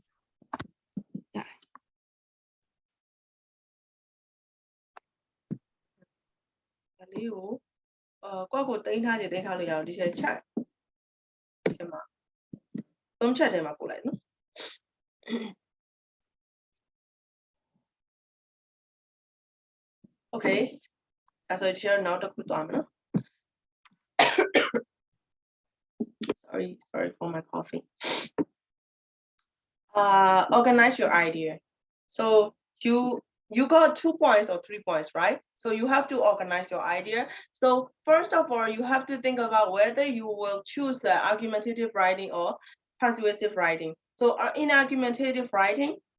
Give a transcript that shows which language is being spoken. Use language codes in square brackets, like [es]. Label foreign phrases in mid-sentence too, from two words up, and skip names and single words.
[my] ဒါလေးကိုကိုတင်ထားလို့ရအောင်ဒီချက်ချက်ဒီမှာသုံးချက်ထဲမှာပို့လိုက်နော် โอเคအဲ့ဆိုဒီနောက်တစ်ခုသွားမယ်နော် [en] sorry for my coffee organize your idea so you got 2 points or 3 points right so you have to organize your idea so first of all you have to think about whether you will choose the argumentative writing or persuasive writing so in argumentative writing